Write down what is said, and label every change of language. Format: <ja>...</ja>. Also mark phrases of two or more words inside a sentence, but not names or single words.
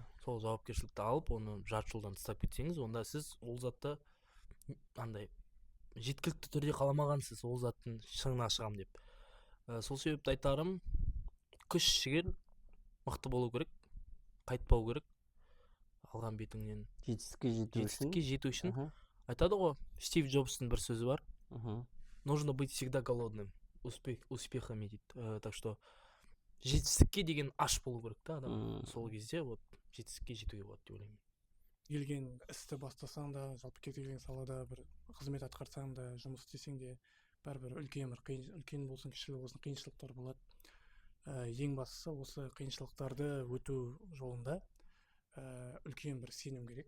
<kk>Сол жауапкершілікті алып, оны жарты жолдан тастап кетсеңіз, онда сіз ол затты андай жеткілікті түрде қаламағансыз, ол заттың шыңына шығам деп. Сол себепті айтарым, күш жігер мықты болу керек, қайтпау керек алған бетіңнен. Жетістікке жету үшін. Жетістікке жету үшін Аха, айтады ғой, Стив Джобстың бір сөзі бар: аха.</kk> <ru>нужно быть всегда голодным успехами дейді. Так что</ru> <kk>жетістікке деген аш болу керек та адам. Сол кезде вот жетістікке жетуге болады деп ойлаймын. келген істі бастасаң да, жалпы кез келген салада бір қызмет атқарсаң да, жұмыс істесең де, бәрібір үлкен болсын, кішілі болсын, қиыншылықтар болады. Ең бастысы осы қиыншылықтарды өту жолында үлкен бір сенім керек.</kk>